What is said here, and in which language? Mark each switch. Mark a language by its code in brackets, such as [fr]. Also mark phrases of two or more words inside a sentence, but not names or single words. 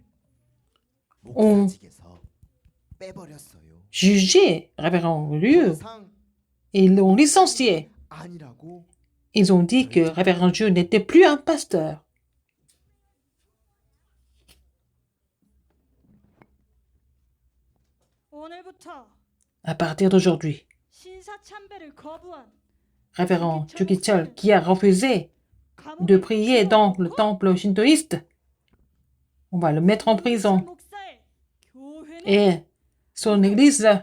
[fr] ont [ko] 목사직에서 빼버렸어요. [fr] jugé révérend Liu [ko] 상 [fr] et ils l'ont licencié. [ko] 아니라고 [fr] Ils ont dit que révérend Liu n'était plus un pasteur. [ko] 오늘부터 [fr] À partir d'aujourd'hui, [ko] 신사참배를 거부한 [fr] révérend Chukichel, qui a refusé de prier dans le temple shintoïste, on va le mettre en prison [ko] 목사의 교회는 [fr] et son église [ko] 닫습니다.